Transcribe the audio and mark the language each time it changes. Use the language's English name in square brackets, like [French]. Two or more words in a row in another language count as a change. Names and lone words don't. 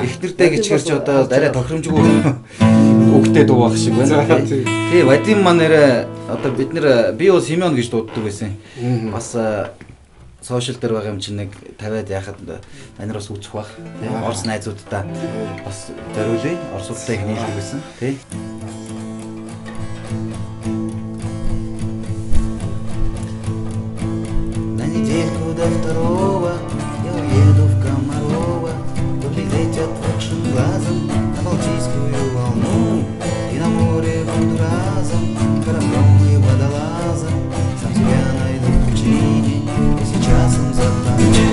[Mongolian] Эхнэртэй гэчихэр ч одоо арай тохиромжгүй үгтэй дуу байх шиг байна. Тий, Вадим маань нэрээ одоо бид нэр би бол Семен гэж дууддаг байсан. Бас сошиал дээр байгаа юм чинь нэг 50-аад яхад анир бас үүсэх бах. Тий, Орос найзуудтай бас зориулъя. Оросуудтай их нийлдэг байсан. Тий. [Russian] Недельку до второго я уеду в Комарова, поглядеть отвыкшим глазом на Балтийскую волну и на море буду разом, кораблем и водолазом, сам себя найду в пучине и сейчас им затону.